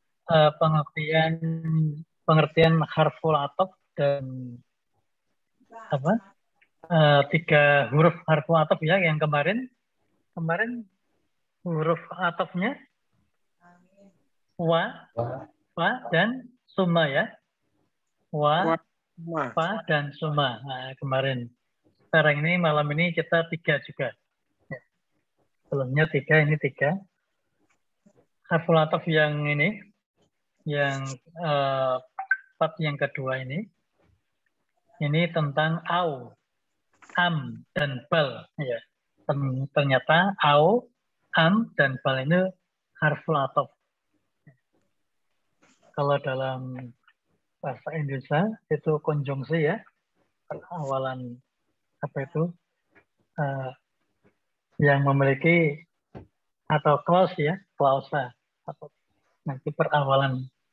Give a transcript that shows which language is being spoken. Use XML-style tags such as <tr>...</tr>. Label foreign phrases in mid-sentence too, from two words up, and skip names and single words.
<id>pengertian</id> <ar>حرف العطف</ar> <id>dan apa? Tiga huruf</id> <ar>حرف العطف</ar> <id>ya, yang kemarin huruf atafnya wa, fa dan summa ya. Wa, fa dan summa. Nah, kemarin. Sekarang ini malam ini kita tiga juga. Sebelumnya tiga, ini tiga.</id> <ar>حرف العطف</ar> <id>yang ini, yang part yang kedua ini tentang</id> <ar>أو، أم,</ar> <id>dan bal. Ya. Ternyata</id> <ar>أو، أم,</ar> <id>dan bal ini</id> <ar>حرف العطف.</ar> <id>Kalau dalam bahasa Indonesia itu konjungsi ya, perawalan apa itu yang memiliki atau clause ya, klausa atau nanti perawalan.</id>